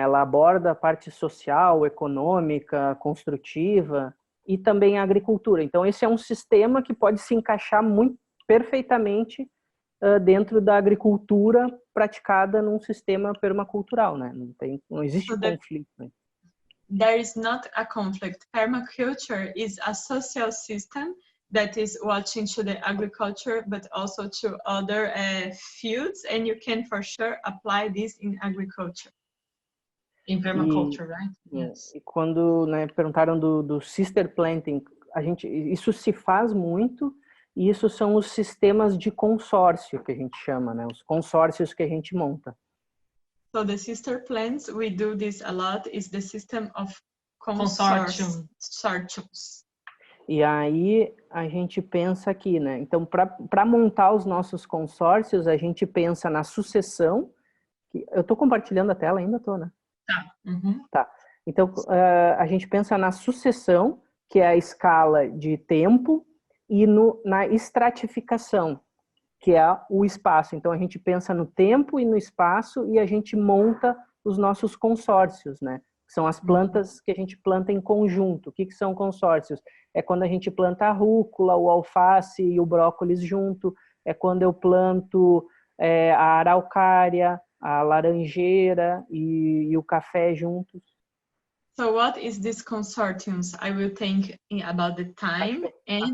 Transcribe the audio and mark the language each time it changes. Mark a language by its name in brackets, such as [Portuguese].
[Portuguese] Ela aborda a parte social, econômica, construtiva e também a agricultura. Então, esse é um sistema que pode se encaixar muito perfeitamente dentro da agricultura praticada num sistema permacultural, né? Não existe conflito. Né? [English] There is not a conflict. Permaculture is a social system that is watching to the agriculture, but also to other fields, and you can for sure apply this in agriculture. In permaculture, right? Yes. [Portuguese] E quando perguntaram do sister planting, isso se faz muito, e isso são os sistemas de consórcio que a gente chama, né? Os consórcios que a gente monta. [English] So the sister plants, we do this a lot, is the system of consortiums. [Portuguese] E aí a gente pensa aqui, né? Então, para montar os nossos consórcios, a gente pensa na sucessão. Eu estou compartilhando a tela ainda, tô, né? Tá. Uhum. Tá. Então, a gente pensa na sucessão, que é a escala de tempo, e na estratificação, que é o espaço. Então, a gente pensa no tempo e no espaço e a gente monta os nossos consórcios, né? São as plantas que a gente planta em conjunto. O que são consórcios? É quando a gente planta a rúcula, o alface e o brócolis junto. É quando eu planto a araucária, a laranjeira e o café juntos. [English] So what is this consortiums? I will think about the time and...